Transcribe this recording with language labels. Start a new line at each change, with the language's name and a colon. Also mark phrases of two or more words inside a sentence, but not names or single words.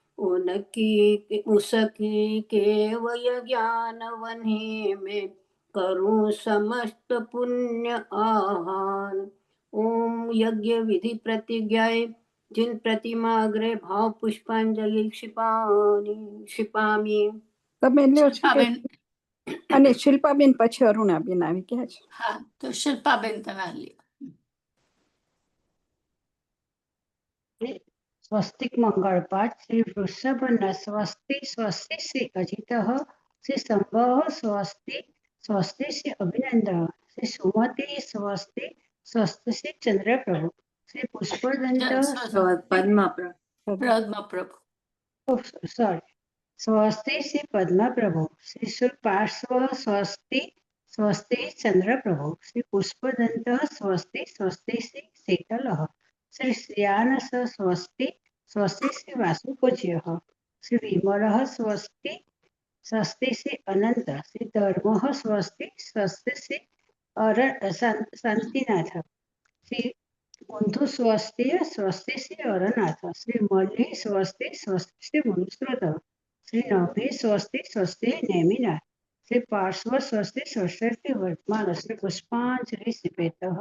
Hindi: उसकी केवल ज्ञान वन्ही में, करूं समस्त पुण्य आहान।
Sanskrit: ओम यज्ञ विधि प्रतिज्ञाए, जिन प्रतिमाग्रे भाव पुष्पांजलि क्षिपामी।
Gujarati: તમે લ્યો છો કે શિલ્પાબેન, અને શિલ્પાબેન પછી અરુણાબેન આવી ગયા છે. હા તો શિલ્પાબેન તમે લ્યો.
Sanskrit: स्वस्तिक मंगल पाठ श्री वृषभ न स्वस्ति स्वस्ति श्री अजित श्री संभव स्वस्ति स्वस्ति श्री अभिनंदन श्री सुमति स्वस्ति स्वस्ति श्री चंद्र प्रभु श्री पुष्पदंत પદ્મા પ્રભુ. सॉरी स्वस्ति श्री पद्मा प्रभु श्री पार्श्व स्वस्ति स्वस्ति चंद्र प्रभु श्री पुष्पदंत स्वस्ति स्वस्ति श्री शीतल श्री श्रियानस स्वस्ति स्वस्ति श्री वासुपूज्य श्री विमल स्वस्ति स्वस्ति श्री अनंत श्री धर्म स्वस्ति स्वस्ति श्री शांतिनाथ श्री कुंथु स्वस्ति स्वस्ति श्री अरनाथ श्री मल्ली स्वस्ति स्वस्ति श्री मनुस्मृत श्री नवी स्वस्ति स्वस्ति नेमिनाथ श्री पार्श्व स्वस्ति स्वस्ति श्री वर्तमान श्री पुष्पांजलि श्रीपेत.